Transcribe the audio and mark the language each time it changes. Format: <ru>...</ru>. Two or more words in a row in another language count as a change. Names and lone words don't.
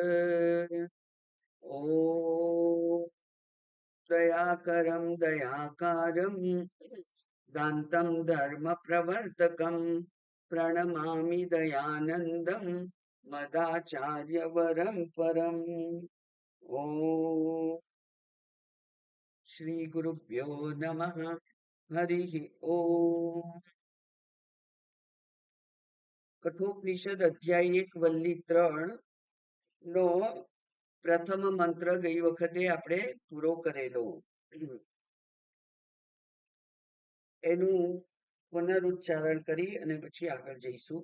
<sa>ॐ दयाकरं दयाकारं दान्तं धर्मप्रवर्तकं प्रणमामि दयानन्दं मदाचार्यवरं परम्। ॐ श्रीगुरुभ्यो नमः। हरिः ओम।</sa> <gu>કઠોપનિષદ અધ્યાય 1 વલ્લી 3 નો પ્રથમ મંત્ર ગઈ વખતે આપણે પૂરો કરેલો. એનું પુનરુચ્ચારણ કરી અને પછી આગળ જઈશું.</gu>